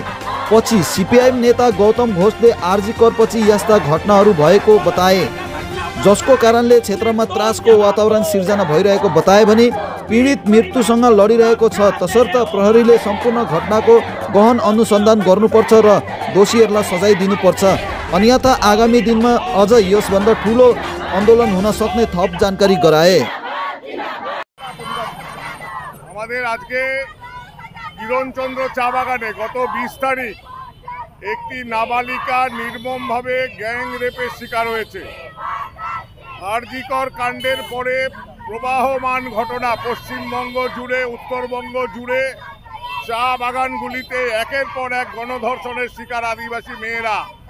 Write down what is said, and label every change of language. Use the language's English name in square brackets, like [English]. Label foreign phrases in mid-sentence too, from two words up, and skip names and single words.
[Nepali] पछि सीपीआईएम नेता गौतम घोषले आरजी करपछि यस्ता घटनाहरू भएको बताए, जसको कारणले क्षेत्रमा त्रासको वातावरण सिर्जना भइरहेको बताए भने पीडित मृत्युसँग लडिरहेको छ। तसर्थ प्रहरीले सम्पूर्ण घटनाको गहन अनुसन्धान गर्नुपर्छ र दोषीहरूलाई सजाय दिनुपर्छ, अन्यथा आगामी दिनमा अझ यसभन्दा ठुलो आन्दोलन हुन सक्ने थप जानकारी गराए। [Bangla] আমাদের আজকে কিরণচন্দ্র চা বাগানে গত 20 তারিখ একটি নাবালিকা নির্মমভাবে [English] gang rape [Bangla] শিকার হয়েছে। আরজিকর কাণ্ডের পরে প্রবাহমান ঘটনা পশ্চিমবঙ্গ জুড়ে, উত্তরবঙ্গ জুড়ে চা বাগানগুলিতে একের পর এক গণধর্ষণের শিকার আদিবাসী মেয়েরা।